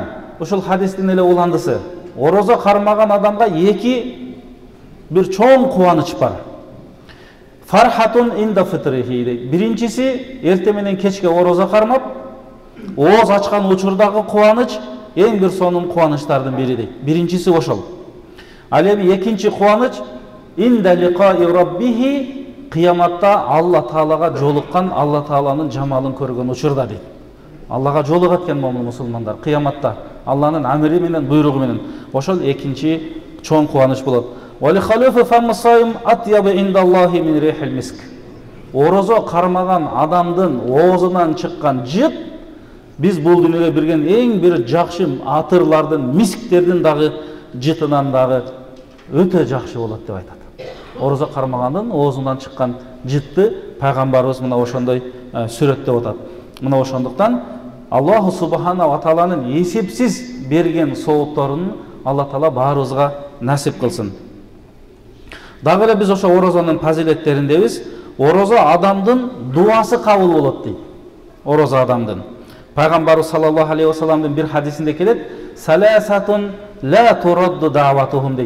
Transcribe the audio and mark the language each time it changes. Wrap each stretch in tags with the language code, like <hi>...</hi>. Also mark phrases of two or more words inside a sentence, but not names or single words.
<ky>Ушул хадистин эле уландысы. Орозо кармаган адамга эки бир чоң кубаныч бар.</ky> <ar>فرحة عند فطره.</ar> <ky>Биринчиси эрте менен кечке орозо кармап, ооз ачкан учурдагы кубаныч эң бир сонун кубанычтардын бири дейт. Биринчиси ошол. Ал эми экинчи кубаныч</ky> <ar>عند لقاء ربه,</ar> <ky>кыяматта Алла таалага жолуккан, Алла тааланын жамалын көргөн учурда дейт. Аллага жолугат экен момун мусулмандар кыяматта Алланын амири менен, буйругу менен. Ошол экинчи чоң кубаныч болот. Орозо кармаган адамдын оозунан чыккан жыт биз бул дүйнөгө берген эң бир жакшы атырлардын, мисктердин дагы жытынан дагы өтө жакшы болот деп айтат. Орозо кармагандын оозунан чыккан жытты пайгамбарыбыз мына ошондой сүрөттөп атат. Мына ошондуктан</ky> <ar>الله سبحانه وتعالى</ar> <ky>эсепсиз берген соопторун Алла таала баарыбызга насип кылсын. Дагы эле биз ошо орозонун фазилеттериндебиз. Орозо адамдын дуасы кабыл болот дейт. Орозо адамдын. Пайгамбарыбыз</ky> <ar>صلى الله عليه وسلم</ar> <ky>бир хадисинде келет:</ky> <ar>"ثلاثة لا ترد دعوتهم"</ar> <ky>дейт.</ky>